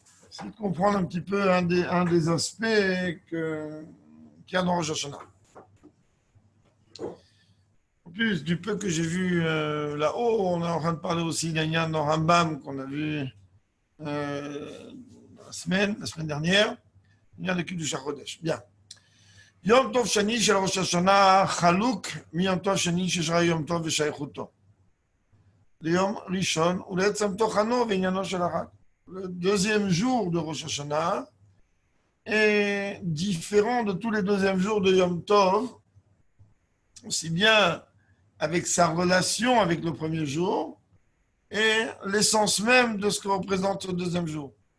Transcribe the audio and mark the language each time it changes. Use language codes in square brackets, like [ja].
[fr] C'est de comprendre un petit peu un des aspects qu'il y a dans Rosh Hashanah. En plus du peu que j'ai vu là-haut, on est en train de parler aussi d'un lien dans Rambam qu'on a vu la semaine dernière. Il y a le Kiddush HaChodesh. Bien. [he] יום טוב שני של ראש השנה חלוק מיום טוב שני ששרה יום טוב ושייכותו. ליום ראשון ולעצם תוכנו ועניינו של החג. [fr] Le deuxième jour de Rosh Hashanah est différent de tous les deuxièmes jours de Yom Tov, aussi bien avec sa relation avec le premier jour et l'essence même de ce que représente le deuxième jour.